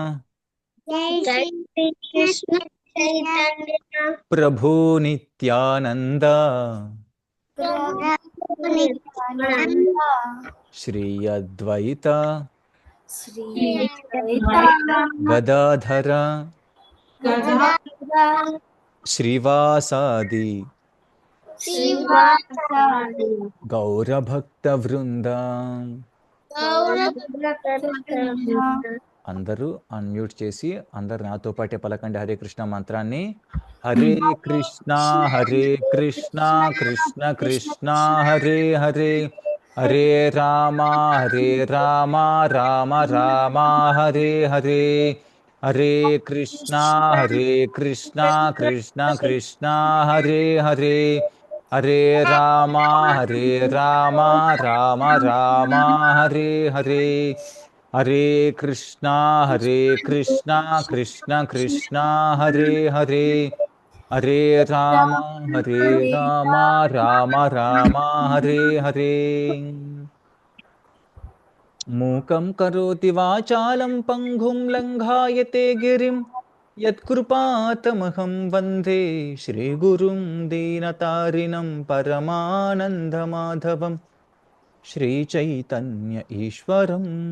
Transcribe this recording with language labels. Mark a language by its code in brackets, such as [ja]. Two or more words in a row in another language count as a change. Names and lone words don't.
[te] ప్రభు నిత్యానంద శ్రీ అద్వైత గదాధర శ్రీవాసాది గౌరభక్త వృంద. అందరూ అన్మ్యూట్ చేసి అందరు నాతో పాటే పలకండి హరే కృష్ణ మంత్రాన్ని. [sa] హరే కృష్ణ కృష్ణ కృష్ణ హరే హరే, హరే రామ రామ రామ హరే హరే. హరే కృష్ణ కృష్ణ కృష్ణ హరే హరే, హరే రామ రామ రామ హరే హరే. హరే కృష్ణ కృష్ణ కృష్ణ హరే హరే, హరే రామ రామ రామ హరే హరే. మూకం కరోతి వాచాలం పంగుం లంఘాయతే గిరిం యత్కృపాతమహం వందే శ్రీగురుం దీనతారిణం పరమానందమాధవం శ్రీచైతన్య ఈశ్వరం.